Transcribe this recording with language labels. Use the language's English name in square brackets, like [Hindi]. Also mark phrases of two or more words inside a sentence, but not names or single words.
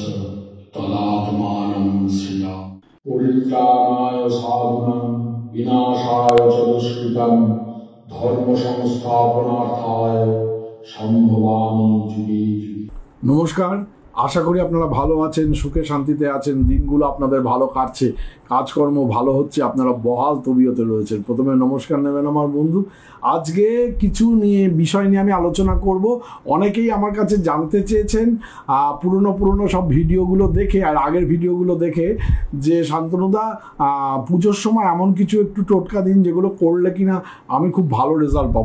[Sanskrit] तदात्मानं सृजामि परित्राणाय साधूनां विनाशाय च दुष्कृतं धर्म संस्थापनार्थाय সম্ভবামি যুগে যুগে। [Bangla] নমস্কার, আশা করি আপনারা ভালো আছেন, সুখে শান্তিতে আছেন, দিনগুলো আপনাদের ভালো কাটছে, কাজকর্ম ভালো হচ্ছে, আপনারা বহাল তবিয়তে রয়েছেন। প্রথমে নমস্কার নেবেন আমার বন্ধু। আজকে কিছু বিষয় নিয়ে আমি আলোচনা করব। অনেকেই আমার কাছে জানতে চেয়েছেন পুরনো সব ভিডিওগুলো দেখে আর আগের ভিডিওগুলো দেখে যে শান্তনুদা পুজোর সময় এমন কিছু একটু টোটকা দিন যেগুলো করলে কিনা আমি খুব ভালো রেজাল্ট পাবো।